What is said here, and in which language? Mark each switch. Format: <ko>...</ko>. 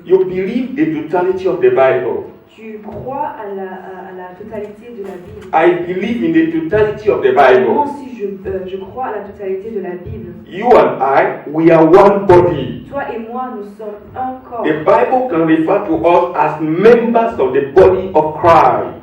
<en>You believe the totality of the Bible.</en> <fr>Tu crois à la totalité de la Bible.</fr> <en>I believe in the totality of the</en> <fr>Moi</fr> <en>Bible.</en> <fr>aussi, je crois à la totalité de la Bible.</fr> <en>You and I, we are one body.</en> <fr>Toi et moi, nous sommes un corps.</fr> <en>The Bible can refer to us as members of the body of Christ.</en>